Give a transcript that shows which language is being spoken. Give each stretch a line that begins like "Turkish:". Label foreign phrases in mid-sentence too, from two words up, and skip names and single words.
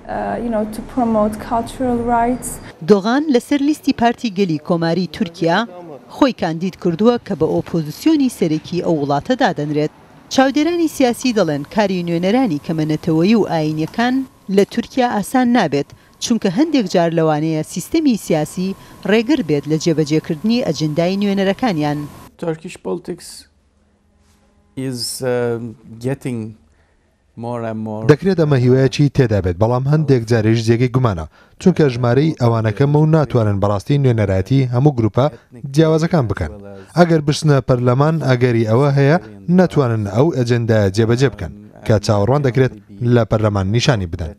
Central Kurdish: دۆغان لەسەر لیستی پارتی گەلی کۆماری تورکیا خۆی کاندید کردووە کە بە ئۆپۆزیسیۆنی سەرەکی ئەو وڵاتە دادەنرێت. چاودێرانی سیاسی دەڵێن کاری نوێنەرانی کەمەنەتەوەیی و ئاینیەکان لە تورکیا ئاسان نابێت چونکە هەندێک جار لەوانەیە سیستەمی سیاسی ڕێگر بێت لە جێبەجێکردنی ئەجندای نوێنەرەکانیان.
English: Turkish politics is getting
Central Kurdish: دەکرێت ئەمە هیوایەکی تێدا بێت بەڵام هەندێک جارێژ جێگەی گومانە چونکە ژمارەی ئەوانەکەمە و ناتوانن بەڕاستی نوێنەرایەتی هەموو گروپە جیاوازەکان بکەن. ئەگەر بشنە پەرلەمان ئەگەری ئەوە هەیە ناتوانن ئەو ئەجندایە جێبەجێ بکەن کە چاوەڕوان دەکرێت لە پەرلەمان نیشانی بدەن.